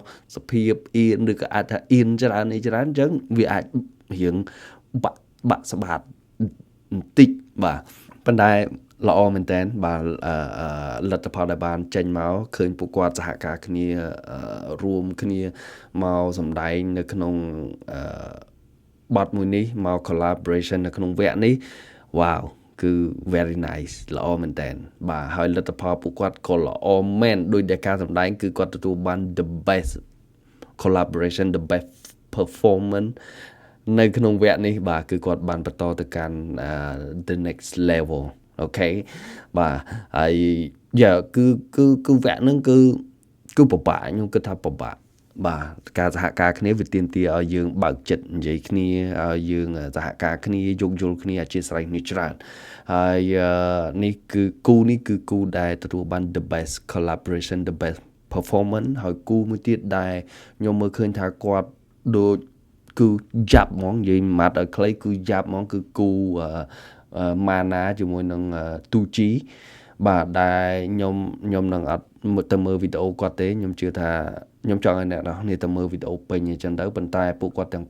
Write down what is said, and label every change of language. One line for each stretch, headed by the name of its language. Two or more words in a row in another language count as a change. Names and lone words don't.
Khmer: សភាពអៀនឬក៏អាចថាអៀនច្រើនអញ្ចឹងវាអាចរៀងបាក់ស្បាតបន្តិចបាទប៉ុន្តែល្អមែនតើបាទលទ្ធផលដែលបានចេញមកឃើញពួកគាត់សហការគ្នារួមគ្នា មកសម្ដែងនៅក្នុងបទមួយនេះមក collaboration នៅក្នុងវគ្គនេះ wow គឺ
English: very nice
Khmer: ល្អមែនតើបាទហើយលទ្ធផលពួកគាត់ក៏ល្អមែនដោយ ដែលការសម្ដែងគឺគាត់ទទួលបាន
English: the best collaboration the best performance
Khmer: នៅក្នុងវគ្គនេះបាទគឺគាត់បានបន្តទៅកាន់
English: the next
Khmer: level អូខេបាទហើយយ៉ាគឺវគ្គហ្នឹងគឺពិបាកខ្ញុំគិតថាពិបាកបាទការ សហការគ្នាវាទាមទារឲ្យយើងបើកចិត្តនិយាយគ្នាឲ្យយើងសហការគ្នាយោគយល់គ្នាអធិស្ឋានគ្នាច្រើនហើយនេះគឺគូដែលទទួលបាន
English: the best collaboration the best performance
Khmer: ហើយគូមួយទៀតដែលខ្ញុំមើលឃើញថាគាត់ដូចគឺយ៉ាប់ហ្មងនិយាយម៉ាត់ឲ្យខ្លីគឺយ៉ាប់ហ្មងគឺគូម៉ាណាជាមួយនឹង 2G បាទដែលខ្ញុំនឹងអត់ទៅមើលវីដេអូគាត់ទេខ្ញុំជឿថាខ្ញុំចង់ឲ្យអ្នកនរគ្នាទៅមើលវីដេអូពេញអញ្ចឹងទៅប៉ុន្តែពួកគាត់ទាំង